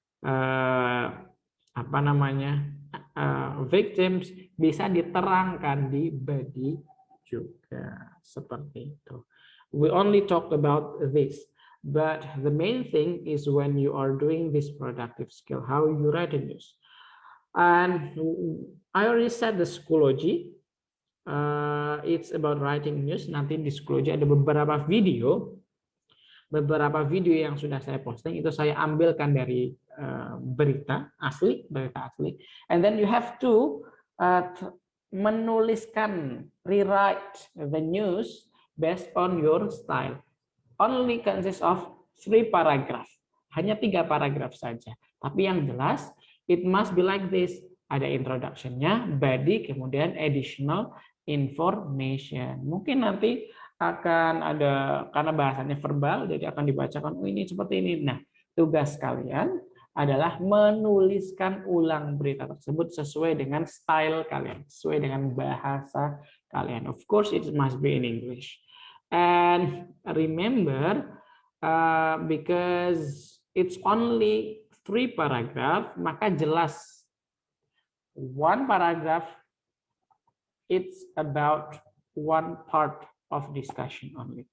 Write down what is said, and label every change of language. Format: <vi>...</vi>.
<id>apa namanya, victims bisa diterangkan di body juga, seperti itu.</id> <en>We only talked about this, but the main thing is when you are doing this productive skill, how you write a news. And I already said the Schoology, it's about writing news.</en> <id>Nanti di Schoology ada beberapa video yang sudah saya posting, itu saya ambilkan dari berita asli,</id> <en>and then you have to</en> <id>menuliskan,</id> <en>rewrite the news based on your style. Only consists of 3 paragraph,</en> <id>hanya 3 paragraf saja, tapi yang jelas</id> <en>it must be like this.</en> <id>Ada introduction-nya, body, kemudian additional information. Mungkin nanti akan ada, karena bahasanya verbal, jadi akan dibacakan, oh ini seperti ini. Nah, tugas kalian adalah menuliskan ulang berita tersebut sesuai dengan style kalian, sesuai dengan bahasa kalian.</id> <en>Of course, it must be in English. And remember, because it's only 3 paragraph,</en> <id>maka jelas</id> <en>1 paragraph, it's about 1 part of discussion only.</en>